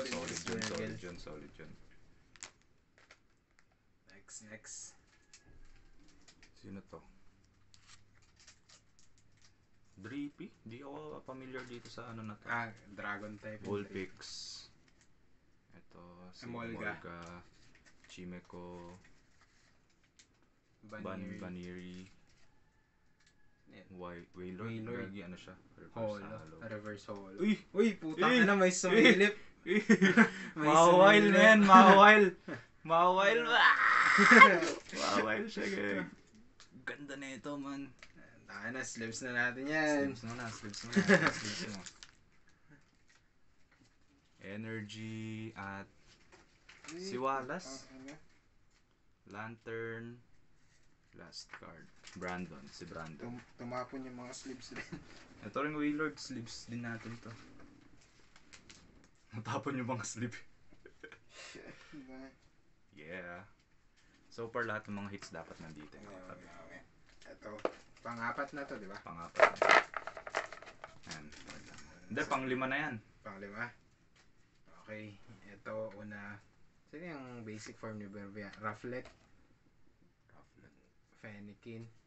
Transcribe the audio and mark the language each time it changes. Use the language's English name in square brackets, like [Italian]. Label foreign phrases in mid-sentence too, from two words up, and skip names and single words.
[Filipino] Solid yun. Next. Sino to? Drippy? Di ako familiar dito sa ano na to. [English] Dragon type. [Filipino] Bullpix. Ito, si Emolga. Chimeko. Baniri. Baniri. Wailord. Wailord. Gagi, ano siya? Holo. Halo. [English] Reverse holo. [Filipino] Uy! Uy, putang na, may sumilip. May Mawail, sumilip. men! Mawail! Mawail siya, gang. Ganda na ito, man. Taka na, sleeves na natin yan. Sleeves mo. Energy at si Wallace. [English] Lantern. Last card. [Filipino] Si Brandon. Tumapon yung mga sleeves rin. Ito rin Wailord, sleeves din natin to. Natapon yung mga sleeve. Yeah. [English] So far [Filipino] lahat ng mga hits dapat nandito. Okay. Ito, pang-apat na to, di ba? Pang-apat na. Ayan. Hindi, pang-lima na yan. Pang-lima. Okay, ito una. Sino yung basic form ni Berbia? Rufflet. Fennekin.